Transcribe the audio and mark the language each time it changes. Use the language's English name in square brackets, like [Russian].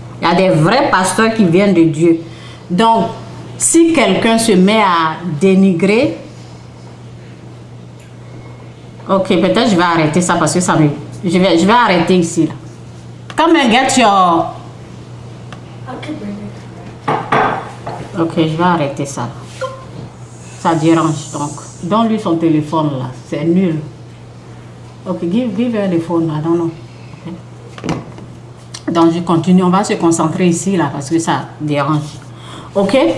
[French] Il y a des vrais pasteurs qui viennent de Dieu. Donc, si quelqu'un se met à dénigrer, ok, peut-être je vais arrêter ça parce que ça me... Je vais arrêter ici, là. [English] Come and get your... [French] Ok, je vais arrêter ça. Ça dérange, donc. Donne-lui son téléphone, là. C'est nul. [English] Ok, give her the phone, I don't know. Okay. [French] Donc, je continue. On va se concentrer ici, là, parce que ça dérange. Ok?